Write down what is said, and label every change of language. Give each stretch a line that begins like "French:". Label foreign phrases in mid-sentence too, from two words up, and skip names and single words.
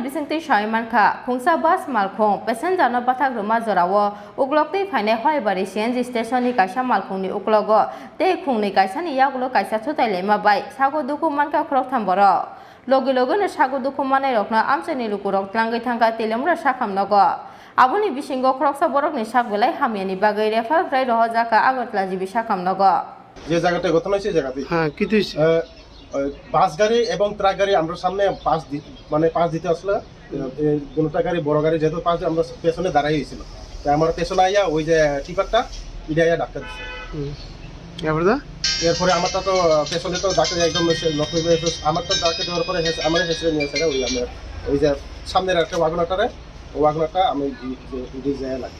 Kok Borok: bisingti shaimanka khungsa bus malkhong passenger no bathak ruma jorawo uglokti phaine hoibari CNG station ni kaisa malkhong ni uklogo tei khungni kaisa ni yagulo kaisa chotaile ma bai sago duku manka khorok thamboro logi logi no sago duku manai rokna amchani lukurok tlangai thangka telemura sakam nogo aboni bisingo khoroksa borok ni sakbelai hamiani bagai refer frai rohojaka agotla jibi sakam nogo
Bangla: যে জায়গাটা ঘটনা হয়েছে জায়গাতে হ্যাঁ কি হইছে বাস গাড়ি এবং ট্রাক গাড়ি আমরা সামনে পাস দিতে আসলে দুটা গাড়ি বড় গাড়ি যেহেতু পাস আমরা পেছনে দাঁড়াই হয়েছিল তাই আমার পেছনে আইয়া ওই যে টিপারটা এটা আইয়া ডাক্তার দিচ্ছে এরপরে আমারটা তো পেছনে তো ডাক্তার একদম আমারটা ডাক্তার দেওয়ার পরে আমার হেসে নিয়েছে ওই যে সামনের একটা ওয়াগনারটারে ওই ওয়াগনারটা আমি ডিজাইন লাগে।